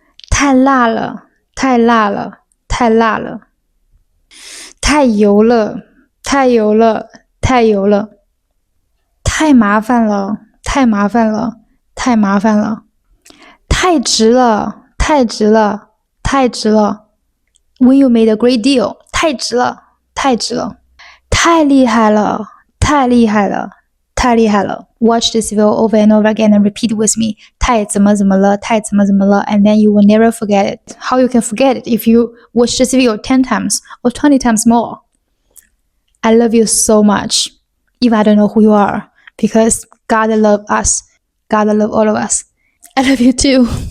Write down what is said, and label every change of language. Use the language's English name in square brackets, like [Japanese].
[Chinese] 太辣了，太辣了，太辣了。太油了，太油了，太油了。太麻烦了，太麻烦了，太麻烦了。太值了，太值了，太值了。 [English] When you made a great deal， [Chinese] 太值了，太值了。太厉害了，太厉害了，太厉害了。 [English] Watch this video over and over again and repeat with me. [Chinese] 太怎么怎么了，太怎么怎么了 [English] and then you will never forget it. How you can forget it if you watch this video 10 times or 20 times more? I love you so much, even I don't know who you are, because God love us. God love all of us. I love you too.